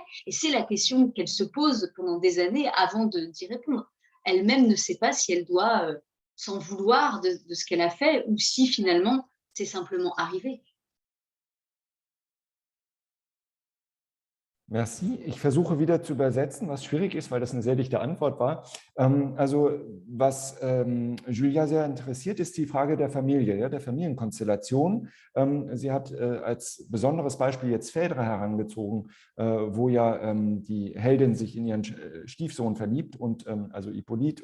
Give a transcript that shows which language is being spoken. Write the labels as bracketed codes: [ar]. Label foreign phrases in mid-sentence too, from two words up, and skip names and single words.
[fr] Et c'est la question qu'elle se pose pendant des années avant d'y répondre. Elle-même ne sait pas si elle doit s'en vouloir de ce qu'elle a fait ou si finalement c'est simplement arrivé. Merci. [de] Ich versuche wieder zu übersetzen, was schwierig ist, weil das eine sehr dichte Antwort war. Also was Julia sehr interessiert, ist die Frage der Familie, ja, der Familienkonstellation. Sie hat als besonderes Beispiel jetzt Phèdre herangezogen, wo ja die Heldin sich in ihren Stiefsohn verliebt, und, also Hippolyt.